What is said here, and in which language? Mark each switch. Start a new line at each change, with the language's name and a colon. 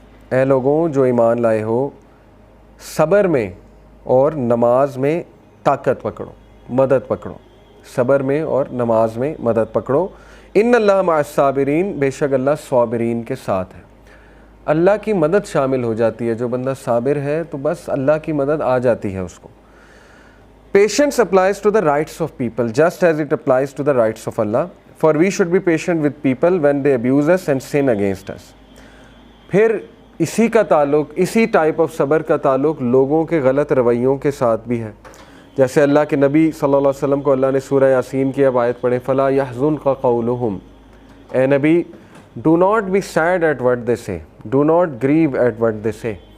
Urdu: اے لوگوں جو ایمان لائے ہو، صبر میں اور نماز میں طاقت پکڑو، مدد پکڑو، صبر میں اور نماز میں مدد پکڑو.
Arabic: ان اللہ مع الصابرین،
Urdu: بے شک اللہ صابرین کے ساتھ ہے. اللہ کی مدد شامل ہو جاتی ہے، جو بندہ صابر ہے تو بس اللہ کی مدد آ جاتی ہے اس کو.
English: Patience applies to the rights of people just as it applies to the rights of Allah. For we should be patient with people when they abuse us and sin against us.
Urdu: پھر اسی کا تعلق، اسی type of صبر کا تعلق لوگوں کے غلط رویوں کے ساتھ بھی ہے. جیسے اللہ کے نبی صلی اللہ علیہ وسلم کو اللہ نے سورہ یاسین کی اب آیت پڑھیں،
Arabic: فَلَا يَحْزُنْكَ قَوْلُهُمْ.
Urdu: اے نبی
English: do not be sad at what they say, do not grieve at what they say.